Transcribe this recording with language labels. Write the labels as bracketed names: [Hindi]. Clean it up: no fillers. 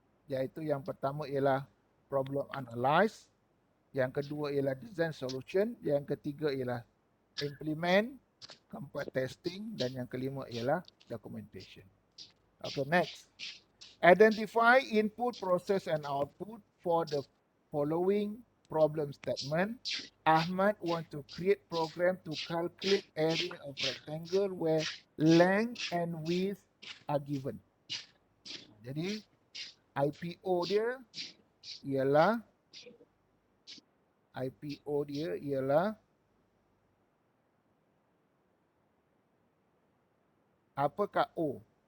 [Malay] Iaitu yang pertama ialah problem analyze. Yang kedua ialah design solution. Yang ketiga ialah implement, keempat testing, dan yang kelima ialah documentation. [English] Okay, next. Identify input, process and output for the following problem statement. Ahmad want to create program to calculate area of rectangle where length and width are given. [Malay] Jadi IPO dia ialah apakah O?